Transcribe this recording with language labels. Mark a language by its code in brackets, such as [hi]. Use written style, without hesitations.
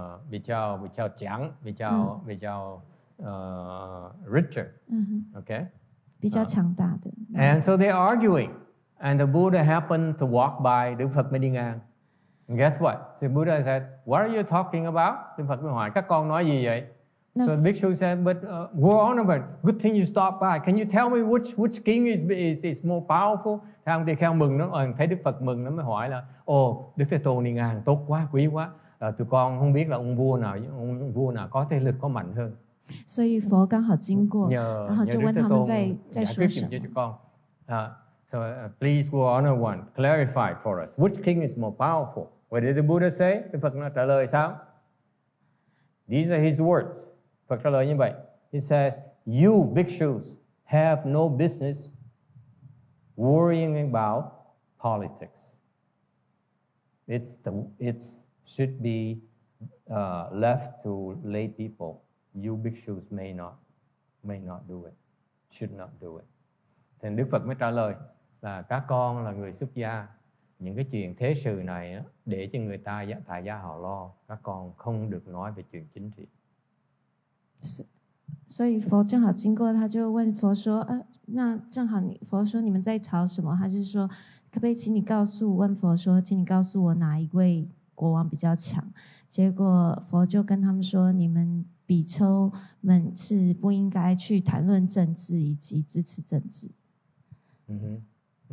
[zh] 比较强，比较 [en] richer, okay, [zh] 比较强大的。 [en] And so they're arguing, and the Buddha happened to walk by. [vi] Đức Phật mới đi ngang. [en] And guess what? The Buddha said, "What are you talking about?" [vi] Đức Phật mới hỏi, các con nói gì vậy? [en] So the bhikshu said, "But Your Honor, good thing you stopped by. Can you tell me which king is more powerful?" [vi] Thế ông tỳ kheo mừng nó, thấy Đức Phật mừng nó mới hỏi là, Đức Thế Tôn đi ngang, tốt quá, quý quá. Tụi con không biết là ông vua nào có thế lực có mạnh hơn. [zh] 所以佛刚好经过，然后就问他们在说什么。 [en] So please, Your Honor, one clarify for us which king is more powerful. What did the Buddha say? [vi] Đức Phật nó trả lời sao? [en] These are his words. [vi] Phật trả lời như vậy. [en] He says, "You bhikshus have no business worrying about politics. It should be left to lay people. You bhikshus may not do it, should not do it." [vi] Thì Đức Phật mới trả lời là các con là người xuất gia, những cái chuyện thế sự này á, để cho người ta tại gia họ lo, các con không được nói về chuyện chính trị. [zh] 所以佛正好经过，他就问佛说：“那正好佛说你们在吵什么？”他就说：“可不可以请你问佛说，请你告诉我哪一位国王比较强？” 结果佛就跟他们说：“你们比丘们是不应该去谈论政治以及支持政治。”